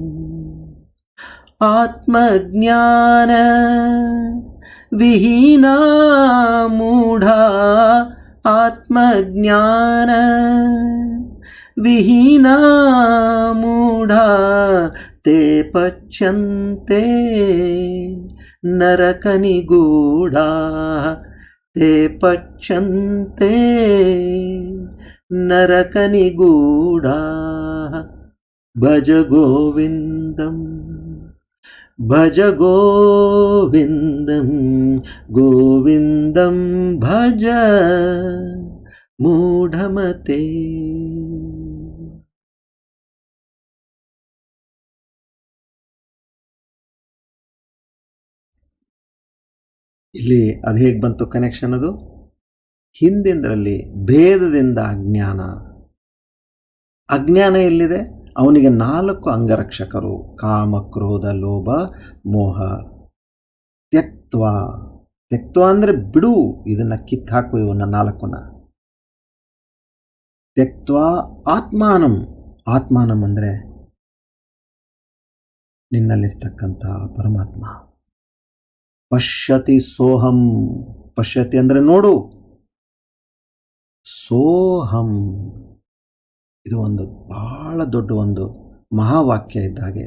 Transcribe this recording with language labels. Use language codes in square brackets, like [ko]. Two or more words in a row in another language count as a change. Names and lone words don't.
[sa] ಆತ್ಮಜ್ಞಾನ ವಿಹೀನಾ ಮೂಢಾ, ಆತ್ಮಜ್ಞಾನ ವಿಹೀನಾ ಮೂಢಾ ತೇ ಪಚ್ಯಂತೆ ನರಕನಿಗೂಢಾ, ತೇ ಪಚ್ಯಂತೆ ನರಕನಿಗೂಢಾ. ಭಜ ಗೋವಿಂದಂ, ಭಜ ಗೋವಿಂದಂ, ಗೋವಿಂದಂ ಭಜ ಮೂಢಮತೆ. [kn] ಇಲ್ಲಿ ಅದು ಹೇಗೆ ಬಂತು ಕನೆಕ್ಷನ್? ಅದು ಹಿಂದಿಂದರಲ್ಲಿ ಭೇದದಿಂದ ಅಜ್ಞಾನ. ಅಜ್ಞಾನ ಎಲ್ಲಿದೆ? ಅವನಿಗೆ 4 ಅಂಗರಕ್ಷಕರು, ಕಾಮ, ಕ್ರೋಧ, ಲೋಭ, ಮೋಹ. ತ್ಯಕ್ತ್ವ, ತ್ಯಕ್ತ್ವ ಅಂದರೆ ಬಿಡು, ಇದನ್ನು ಕಿತ್ತಾಕು, ಇವನ್ನ 4ನ್ನ. [sa] ತ್ಯಕ್ತ್ವ ಆತ್ಮಾನಂ, [kn] ಆತ್ಮಾನಂ ಅಂದರೆ ನಿನ್ನಲ್ಲಿರ್ತಕ್ಕಂಥ ಪರಮಾತ್ಮ. [sa] ಪಶ್ಯತಿ ಸೋಹಂ, [kn] ಪಶ್ಯತಿ ಅಂದರೆ ನೋಡು, ಸೋಹಂ ಇದು ಒಂದು ಬಹಳ ದೊಡ್ಡ ಒಂದು ಮಹಾವಾಕ್ಯ ಇದ್ದ ಹಾಗೆ.